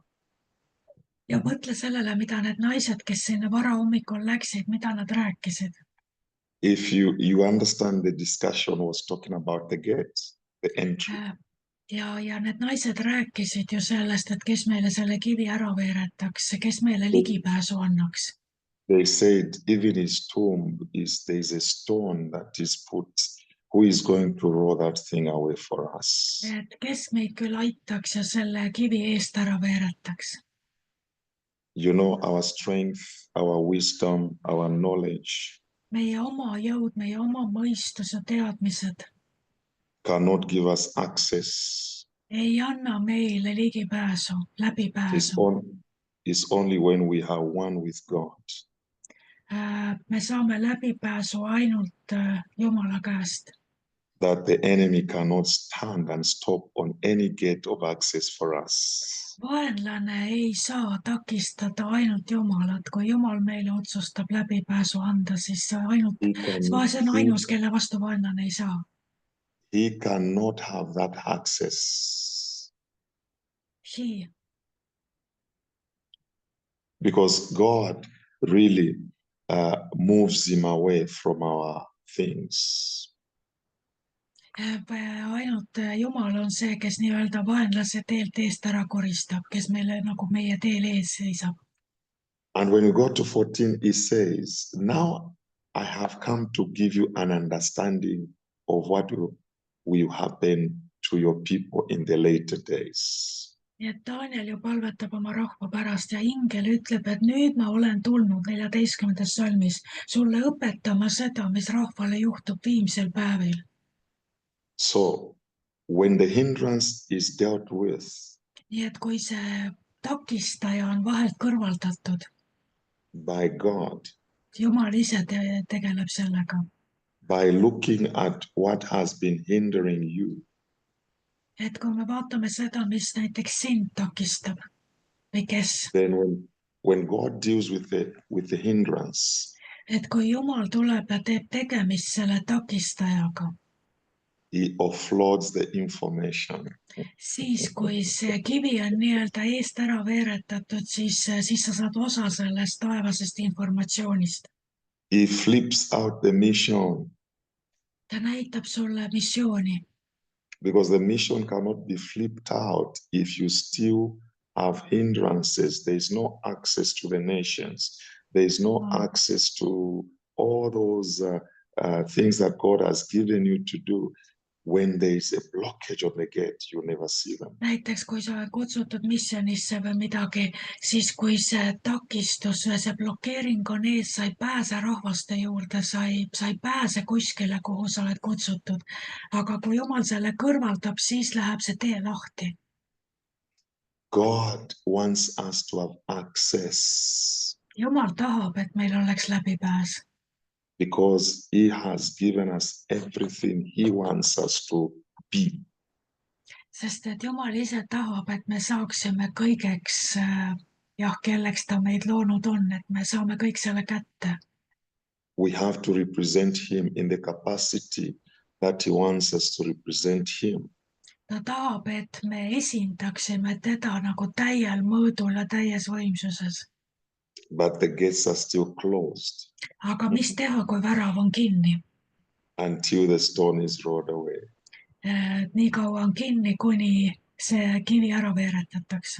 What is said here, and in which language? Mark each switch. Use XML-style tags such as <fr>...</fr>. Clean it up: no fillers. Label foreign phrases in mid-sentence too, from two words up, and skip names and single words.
<et>ja mõtle sellele, mida need naised, kes sinna varahommikul läksid, mida nad rääkisid.</et> <en>If you understand, the discussion was talking about the gate, the entry.</en> <et>ja need naised rääkisid ju sellest, et kes meile selle kivi ära veeretaks, kes meile ligipääsu annaks.</et> <en>They said even his tomb there's a stone that is put, who is going to roll that thing away for us.</en> <et>et kes meid küll aitaks ja selle kivi eest ära veeretaks.</et> <en>You know, our strength, our wisdom, our knowledge</en> <et>meie oma jõud, meie oma mõistus ja teadmised</et> <en>cannot give us access.</en> <et>ei anna meile ligipääsu, läbipääsu.</et> <en>It's only when we are one with God.</en> <et>me saame läbipääsu ainult Jumala käest.</et> <en>That the enemy cannot stand and stop on any gate of access for us.</en> <et>vaenlane ei saa takistada ainult Jumalat, kui Jumal meile otsustab läbipääsu anda, siis see on ainus, kelle vastu vaenlane ei saa.</et> <en>He cannot have that access. Because God really moves him away from our things.</en> <et>ainult Jumal on see, kes nii-öelda vaenlase teelt eest ära koristab, kes meile nagu meie teel ees seisab.</et> <en>And when you go to 14, it says, now I have come to give you an understanding of what will happen to your people in the later days.</en> <et>nii et Daniel ju palvetab oma rahva pärast ja ingel ütleb, et nüüd ma olen tulnud 14. salmis sulle õpetama seda, mis rahvale juhtub viimsel päevil.</et> <en>So when the hindrance is dealt with,</en> <et>nii et kui see takistaja on vahelt kõrvaldatud,</et> <en>by God,</en> <et>Jumal ise tegeleb sellega.</et> <en>by looking at what has been hindering you,</en> <et>et kui me vaatame seda, mis näiteks sind takistab või kes,</et> <en>then when God deals with the hindrance,</en> <et>et kui Jumal tuleb ja teeb tegemist selle takistajaga,</et> <en>he offloads the information.</en> <et>siis kui see kivi on nii-öelda eest ära veeretatud, siis sa saad osa sellest taevasest informatsioonist.</et> <en>He flips out the mission</en> <et>ta näitab sulle missiooni,</et> <en>because the mission cannot be flipped out if you still have hindrances. There is no access to the nations. There is no Wow. access to all those things that God has given you to do. When there is a blockage of the gate, you never see them.</en> <et>näiteks kui sa oled kutsutud missionisse või midagi, siis kui see takistus või see blokeering on ees, sa ei pääse rahvaste juurde, sa ei pääse kuskile, kuhu sa oled kutsutud. aga kui Jumal selle kõrvaldab, siis läheb see tee lahti.</et> <en>God wants us to have access</en> <et>Jumal tahab, et meil oleks läbipääs,</et> <en>because he has given us everything he wants us to be.</en> <et>sest et Jumal ise tahab, et me saaksime kõigeks, kelleks ta meid loonud on, et me saame kõik selle kätte.</et> <en>We have to represent him in the capacity that he wants us to represent him.</en> <et>ta tahab, et me esindaksime teda nagu täiel mõõdul ja täies võimsuses.</et> <en>But the gates are still closed</en> <et>aga mis teha, kui värav on kinni?</et> <en>until the stone is rolled away.</en> <et>nii kaua on kinni, kuni see kivi ära veeretatakse.</et>